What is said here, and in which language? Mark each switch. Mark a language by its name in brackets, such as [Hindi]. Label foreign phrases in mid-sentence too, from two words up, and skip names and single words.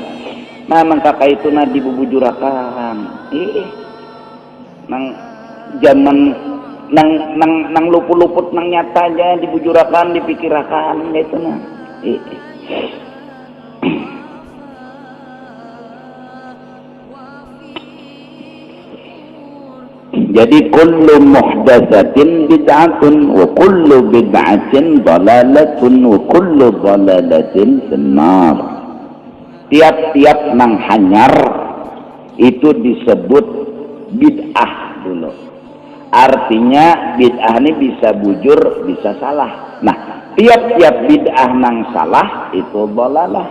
[Banjar] Nah, nang kakak itu nadi bubujurakan. Nang zaman nang luput-luput nang nyata aja dibujurakan, dipikirakan gitu nah. [Arabic] Jadi كل محدثة بدعة وكل بدعة ضلالة وكل ضلالة في النار. [Banjar] Tiap-tiap nang hanyar itu disebut bid'ah dulu. Artinya bid'ah ini bisa bujur, bisa salah. Nah, tiap-tiap bid'ah nang salah itu dalalah.